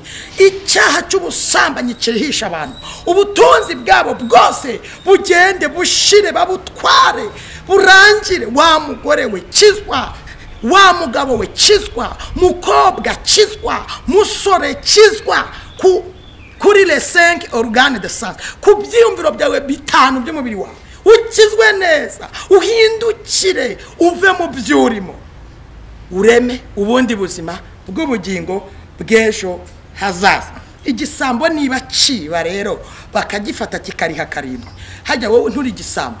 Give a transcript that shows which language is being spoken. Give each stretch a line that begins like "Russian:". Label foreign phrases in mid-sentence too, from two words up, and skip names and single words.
Kinyarwanda: Icyaha cy'ubusambanyi kirihisha abantu, ubutunzi bwabo bwose bugende bushire, babutware burangire. Wa mugore we kizwa, wa mugabo we kizwa, mukobwa kizwa, musore kizwa kuri
French: les 5 organes de sens,
Kinyarwanda: ku byiyumviro byawe 5 by'umubiri wawe. Ukizwe neza, uhindukire, uve mu byurimo, ureme ubundi buzima bw'ubugingo bw'ejo hazaza. Igisambo niba ciba rero bakagifata kikariha 7, hajya wowe nturi igisambo.